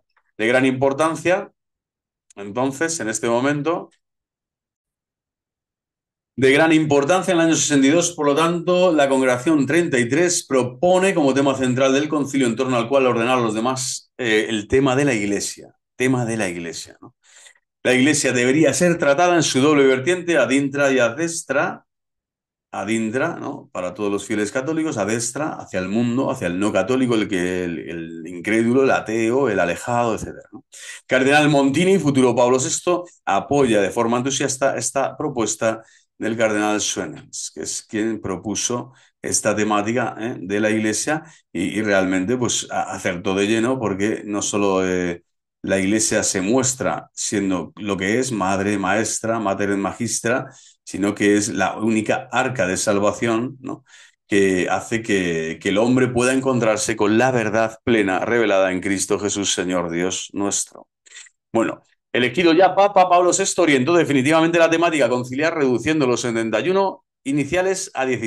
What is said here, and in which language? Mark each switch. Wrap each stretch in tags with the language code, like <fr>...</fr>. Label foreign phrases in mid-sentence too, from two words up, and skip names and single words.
<es>De gran importancia, entonces, en este momento, de gran importancia en el año 62, por lo tanto, la Congregación 33 propone como tema central del concilio en torno al cual ordenar a los demás el tema de la Iglesia, ¿no? La Iglesia debería ser tratada en su doble vertiente,</es> <la>ad intra y ad extra, ad intra,</la> <es>¿no?, para todos los fieles católicos,</es> <la>ad extra,</la> <es>hacia el mundo, hacia el no católico, el incrédulo, el ateo, el alejado, etcétera, ¿no? Cardenal Montini, futuro Pablo VI, apoya de forma entusiasta esta propuesta del cardenal Schwenens, que es quien propuso esta temática de la Iglesia y realmente pues acertó de lleno porque no solo la Iglesia se muestra siendo lo que es, madre, maestra,</es> <la>mater magistra,</la> <es>sino que es la única arca de salvación, ¿no?, que hace que el hombre pueda encontrarse con la verdad plena revelada en Cristo Jesús, Señor Dios nuestro. Bueno, elegido ya Papa Pablo VI orientó definitivamente la temática conciliar, reduciendo los 71 iniciales a 16.</es>